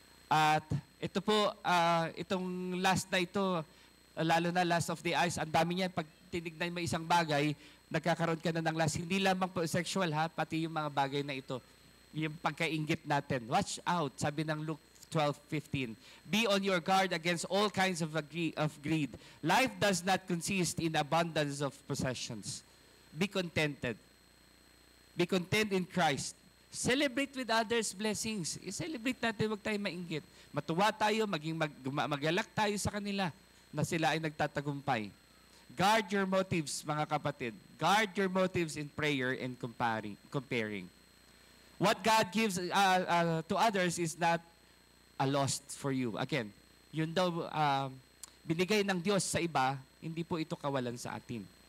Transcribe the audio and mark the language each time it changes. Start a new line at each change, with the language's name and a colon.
Filipino: At ito po, itong last na ito, lalo na
English: last of the eyes,
Filipino: ang dami niyan, pag tinignan mo isang bagay, nagkakaroon ka na ng last. Hindi lamang po sexual ha, pati yung mga bagay na ito. Yung pagkainggit natin.
English: Watch out,
Filipino: sabi ng Luke 12:15.
English: Be on your guard against all kinds of greed. Life does not consist in abundance of possessions. Be contented. Be content in Christ. Celebrate with others' blessings.
Filipino: I-celebrate natin, huwag tayo mainggit. Matuwa tayo, magalak tayo sa kanila na sila ay nagtatagumpay.
English: Guard your motives,
Filipino: mga kapatid.
English: Guard your motives in prayer and comparing. What God gives to others is not a loss for you.
Filipino: Again, yun daw binigay ng Diyos sa iba, hindi po ito kawalan sa atin.